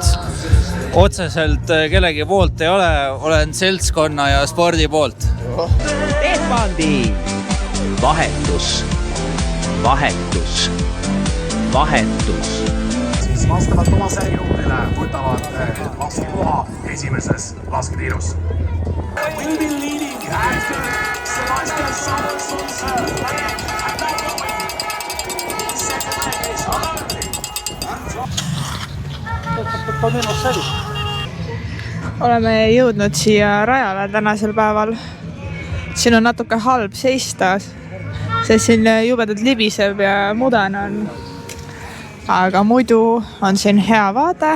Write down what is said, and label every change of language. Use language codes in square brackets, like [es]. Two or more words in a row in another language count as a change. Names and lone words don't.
[et] Otseselt kellegi poolt ei ole, olen seltskonna ja spordi poolt. Tehvandi vahetus. Siis vastavalt oma särjõudele võtavad laskekoha esimeses lasketiirus. [en] Will be leading after Sebastian Samuelson's leg. And now going. Second leg is [et] oleme jõudnud siia rajale tänasel päeval. Siin on natuke halb seista, sest siin jubedalt libiseb ja mudane on. Aga muidu on siin hea vaade.